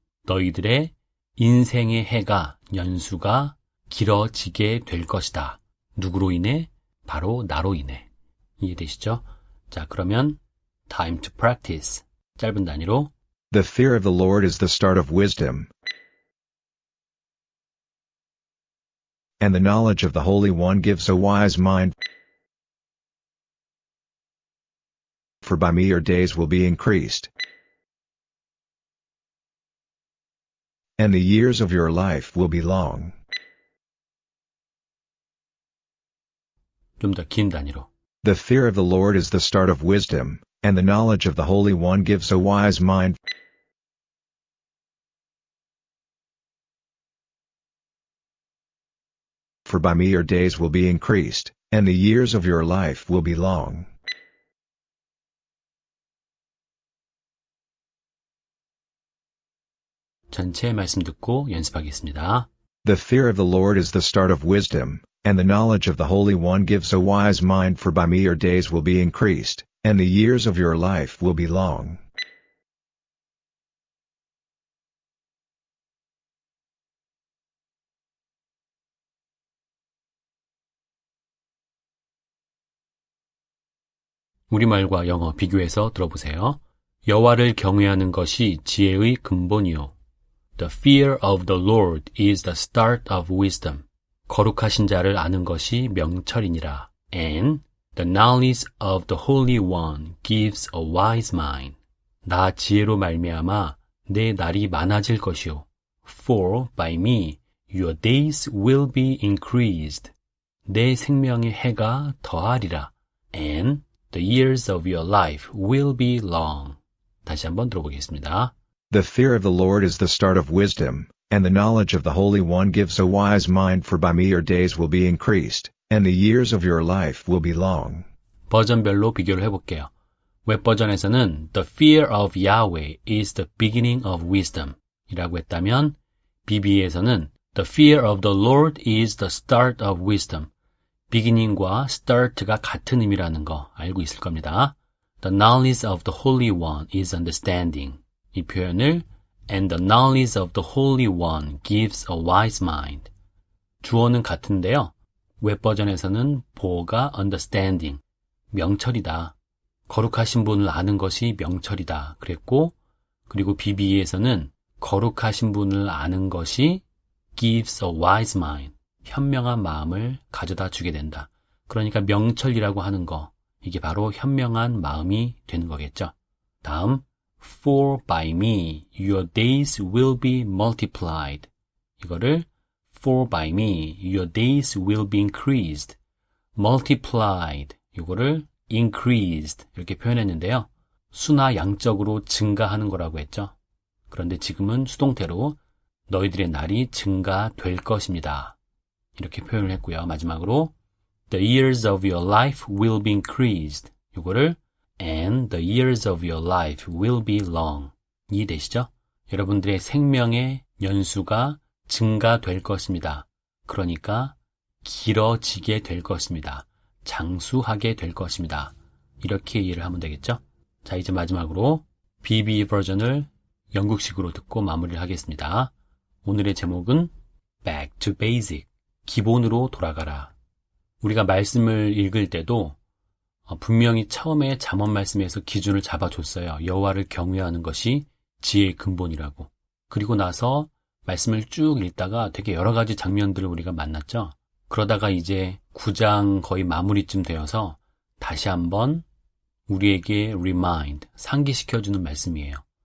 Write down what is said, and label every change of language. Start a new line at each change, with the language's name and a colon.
Korean: 너희들의 인생의 해가, 연수가 길어지게 될 것이다. 누구로 인해? 바로 나로 인해. 이해되시죠? 자, 그러면
English: time to practice.
Korean: 짧은 단위로
English: The fear of the Lord is the start of wisdom, and the knowledge of the Holy One gives a wise mind. For by me your days will be increased, and the years of your life will be long.
Korean: 좀 더 긴 단위로
English: The fear of the Lord is the start of wisdom, and the knowledge of the Holy One gives a wise mind. For by me your days will be increased, and the years of your life will be long.
Korean: 전체 말씀 듣고 연습하겠습니다.
English: The fear of the Lord is the start of wisdom, and the knowledge of the Holy One gives a wise mind. For by me your days will be increased, and the years of your life will be long.
Korean: 우리말과 영어 비교해서 들어보세요. 여호와를 경외하는 것이 지혜의 근본이요.
English: The fear of the Lord is the start of wisdom.
Korean: 거룩하신 자를 아는 것이 명철이니라.
English: And the knowledge of the Holy One gives a wise mind.
Korean: 나 지혜로 말미암아 내 날이 많아질 것이요.
English: For by me your days will be increased.
Korean: 내 생명의 해가 더하리라.
English: And the years of your life will be long.
Korean: 다시 한번 들어보겠습니다.
English: The fear of the Lord is the start of wisdom, and the knowledge of the Holy One gives a wise mind. For by me your days will be increased, and the years of your life will be long.
Korean: 버전별로 비교를 해볼게요. 웹 버전에서는
English: The fear of Yahweh is the beginning of wisdom
Korean: 이라고 했다면 BB에서는
English: The fear of the Lord is the start of wisdom.
Korean: beginning과 start가 같은 의미라는 거 알고 있을 겁니다.
English: The knowledge of the Holy One is understanding.
Korean: 이 표현을
English: And the knowledge of the Holy One gives a wise mind.
Korean: 주어는 같은데요. 웹 버전에서는 보어가 understanding, 명철이다. 거룩하신 분을 아는 것이 명철이다. 그랬고, 그리고 BB에서는 거룩하신 분을 아는 것이
English: gives a wise mind.
Korean: 현명한 마음을 가져다 주게 된다. 그러니까 명철이라고 하는 거, 이게 바로 현명한 마음이 되는 거겠죠. 다음,
English: For by me your days will be multiplied.
Korean: 이거를
English: For by me your days will be increased. Multiplied.
Korean: 이거를 increased. 이렇게 표현했는데요. 수나 양적으로 증가하는 거라고 했죠. 그런데 지금은 수동태로 너희들의 날이 증가될 것입니다. 이렇게 표현을 했고요. 마지막으로
English: The years of your life will be increased.
Korean: 이거를
English: And the years of your life will be long.
Korean: 이해되시죠? 여러분들의 생명의 연수가 증가될 것입니다. 그러니까 길어지게 될 것입니다. 장수하게 될 것입니다. 이렇게 이해를 하면 되겠죠? 자, 이제 마지막으로 BB 버전을 영국식으로 듣고 마무리를 하겠습니다. 오늘의 제목은
English: Back to Basic.
Korean: 기본으로 돌아가라. 우리가 말씀을 읽을 때도 분명히 처음에 잠언 말씀에서 기준을 잡아줬어요. 여호와를 경외하는 것이 지혜의 근본이라고. 그리고 나서 말씀을 쭉 읽다가 되게 여러 가지 장면들을 우리가 만났죠. 그러다가 이제 9장 거의 마무리쯤 되어서 다시 한번 우리에게 remind, 상기시켜주는 말씀이에요.